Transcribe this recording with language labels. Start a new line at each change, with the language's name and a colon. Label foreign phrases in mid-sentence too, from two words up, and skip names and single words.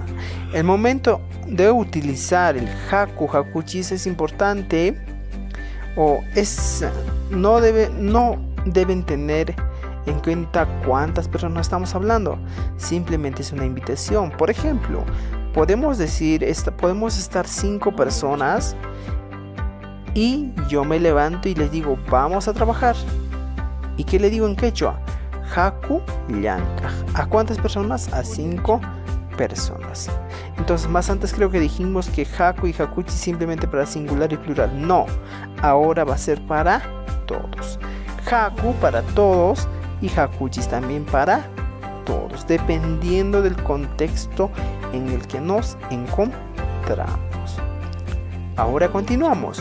Spanish: El momento de utilizar el hakuchis es importante no deben tener en cuenta cuántas personas estamos hablando. Simplemente es una invitación. Por ejemplo, podemos estar 5 personas y yo me levanto y les digo vamos a trabajar. ¿Y qué le digo en quechua?
Quechua: Haku llank'aq.
Spanish: ¿A cuántas personas? A 5 personas. Entonces, más antes creo que dijimos que haku y hakuchis simplemente para singular y plural. No, ahora va a ser para todos. Haku para todos y hakuchis también para todos, dependiendo del contexto en el que nos encontramos. Ahora continuamos.